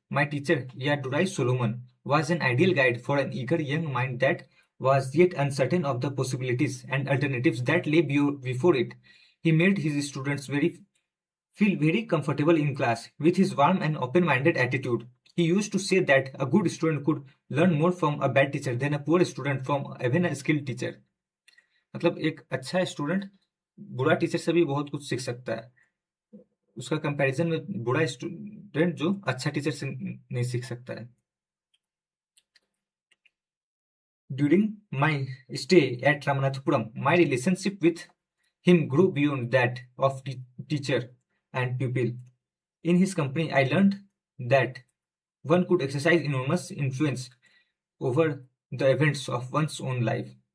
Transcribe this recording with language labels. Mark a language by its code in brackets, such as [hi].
[en] My teacher, Yadurai Solomon, was an ideal guide for an eager young mind that was yet uncertain of the possibilities and alternatives that lay before it. He made his students feel very comfortable in class with his warm and open-minded attitude. He used to say that a good student could learn more from a bad teacher than a poor student from even a skilled teacher. [hi] मतलब एक अच्छा student बुरा teacher से भी बहुत कुछ सीख सकता है. उसका कंपैरिजन में बुरा स्टूडेंट जो अच्छा टीचर से नहीं सीख सकता है. [en] During my stay at Ramanathapuram, my relationship with him grew beyond that of teacher and pupil. In his company, I learned that one could exercise enormous influence over the events of one's own life.